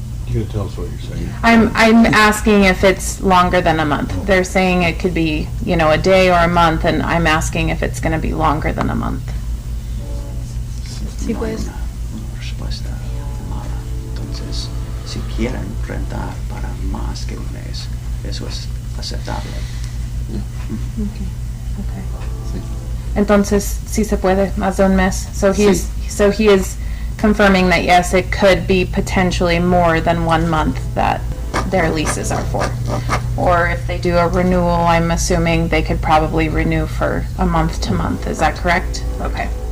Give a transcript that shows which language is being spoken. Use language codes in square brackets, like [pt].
[en] You gotta tell us what you're saying. I'm asking if it's longer than a month. They're saying it could be, you know, a day or a month, and I'm asking if it's gonna be longer than a month. [es] Sí, pues. Respuesta mala. Entonces, si quieren rentar para más que un mes, eso es aceptable. Entonces, sí se puede, más de un mes. [en] So he is confirming that yes, it could be potentially more than 1 month that their leases are for. Or if they do a renewal, I'm assuming they could probably renew for a month to month. Is that correct? Okay.